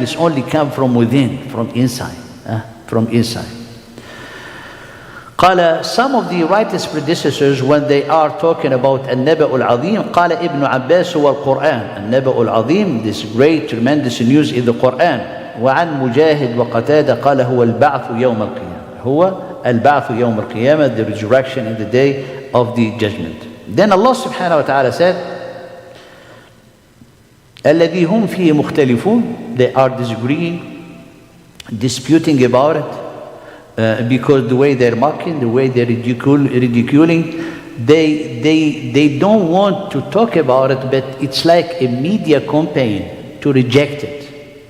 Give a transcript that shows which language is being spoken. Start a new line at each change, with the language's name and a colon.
English: This only come from within, from inside. From inside. قال, some of the righteous predecessors, when they are talking about
Arabic: النبأ العظيم, قال ابن عباس هو القرآن. النبأ العظيم,
English: this great tremendous news is the Quran.
Arabic: وعن مجاهد وقتادة قال هو البعث يوم القيامة. هو البعث يوم القيامة,
English: the resurrection in the day of the judgment. Then Allah subhanahu wa ta'ala said,
Arabic: الذي هم فيه مختلفون,
English: they are disputing about it, because the way they're mocking, the way they're ridiculing, they don't want to talk about it, but it's like a media campaign to reject it.